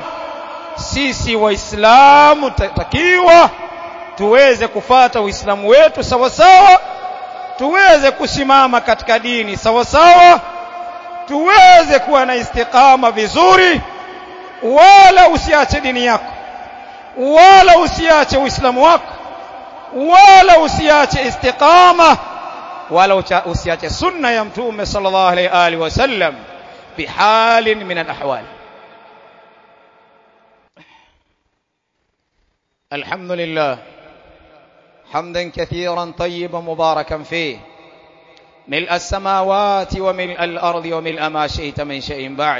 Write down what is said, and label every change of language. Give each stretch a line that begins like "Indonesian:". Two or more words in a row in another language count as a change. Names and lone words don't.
Swahili: Sisi waislamu tutakiwa tuweze kufuata uislamu wetu sawa sawa, tuweze kusimama katika dini sawa sawa, tuweze kuwa na istiqama vizuri. Wala usiache dini yako, wala usiache uislamu wako, wala usiache istiqama, wala usiache sunna ya mtume
Arabic: sallallahu alayhi wa sallam bihalin min al-ahwal. alhamdulillah حمدا كثيرا طيبا مباركا فيه ملء السماوات وملء الأرض وملء ما شئت من شيء بعد.